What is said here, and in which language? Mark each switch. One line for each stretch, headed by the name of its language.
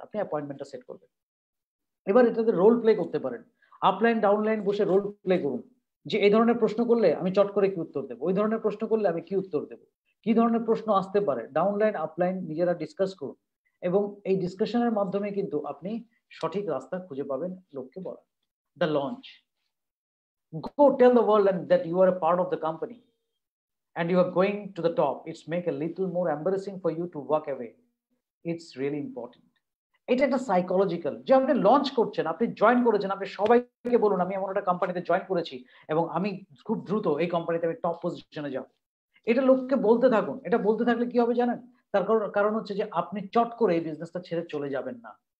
Bangla: আপনি অ্যাপয়েন্টমেন্টটা সেট করবেন। এবার এটাতে রোল প্লে করতে পারেন। আপলাইন ডাউনলাইন বসে রোল প্লে করুন যে এই ধরনের প্রশ্ন করলে আমি চট করে কি উত্তর দেবো, ওই ধরনের প্রশ্ন করলে আমি কি উত্তর দেবো, কি ধরনের প্রশ্ন আসতে পারে। ডাউনলাইন আপলাইন নিজেরা ডিসকাস করুন এবং এই ডিসকাশনের মাধ্যমে কিন্তু আপনি সঠিক রাস্তা খুঁজে পাবেন লোককে বলা।
English: The launch, go tell the world and that you are a part of the company and you are going to the top. It's make a little more embarrassing for you to walk away. It's really important.
Bangla: এটা একটা psychological যে আপনি launch করছেন, আপনি join করেছেন, আপনি সবাইকে বলুন আমি এমন একটা কোম্পানিতে জয়েন করেছি এবং আমি খুব দ্রুত এই কোম্পানিতে আমি টপ পজিশনে যাব। এটা লোককে বলতে থাকুন। এটা বলতে থাকলে কি হবে জানেন? তার কারণ হচ্ছে যে আপনি চট করে এই বিজনেসটা ছেড়ে চলে যাবেন না।